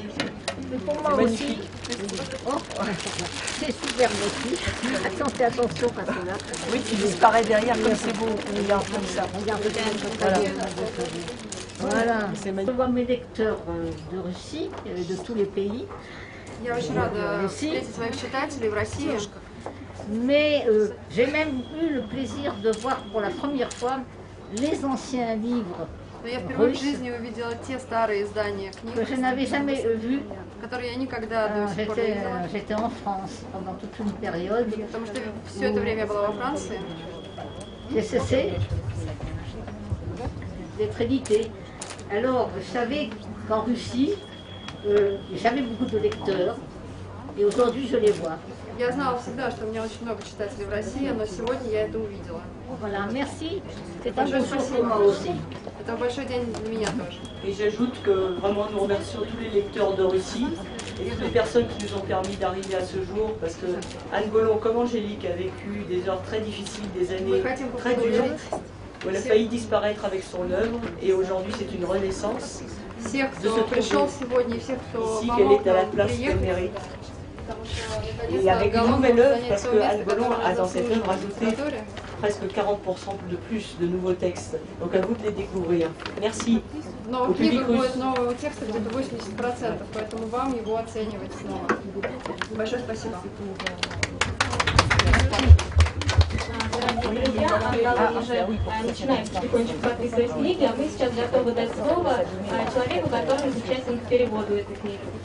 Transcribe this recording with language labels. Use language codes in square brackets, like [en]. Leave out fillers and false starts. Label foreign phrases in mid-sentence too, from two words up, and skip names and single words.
[fr] C'est pour moi aussi. Oh, c'est superbe aussi. Fais attention parce que là... Oui, tu disparais derrière comme c'est beau. Regarde comme ça. Regarde voilà. Je vois mes lecteurs de Russie, de tous les pays. [ru] Я очень рада встретить своих читателей в России. [fr] Mais j'ai même eu le plaisir de voir pour la première fois les anciens livres [ru] Но я впервые в жизни увидела те старые издания книг, [fr] que je n'avais jamais vus. [ru] которые я никогда до сих пор не видела. [fr] J'étais en France pendant toute une période. [ru] Потому что все это время я была во Франции. [fr] J'ai cessé d'être édité. Alors, je savais qu'en Russie, j'avais beaucoup de lecteurs et aujourd'hui je les vois. [ru] Я знала всегда, что у меня очень много читателей в России, но сегодня я это увидела. [fr] Voilà, merci. C'est un beau jour pour moi aussi. [ru] Это большой день для меня тоже. [fr] Et j'ajoute que vraiment nous remercions tous les lecteurs de Russie et toutes les personnes qui nous ont permis d'arriver à ce jour, parce que Anne Gollon, comme Angélique, a vécu des heures très difficiles, des années très dures, où elle a failli disparaître avec son œuvre, et aujourd'hui c'est une renaissance de se trouver ici, qu'elle est à la place qu'elle mérite. Et avec une nouvelle œuvre, parce que Anne Gollon a dans cette œuvre ajouté presque 40% de plus de nouveaux textes. Donc à vous de les découvrir. Merci. [ru] Но у книги будет нового текста где-то 80%, поэтому вам его оценивать снова. Большое спасибо. Начинаем потихонечку подписывать книги, а мы сейчас готовы дать слово человеку, который участник к переводу этой книги.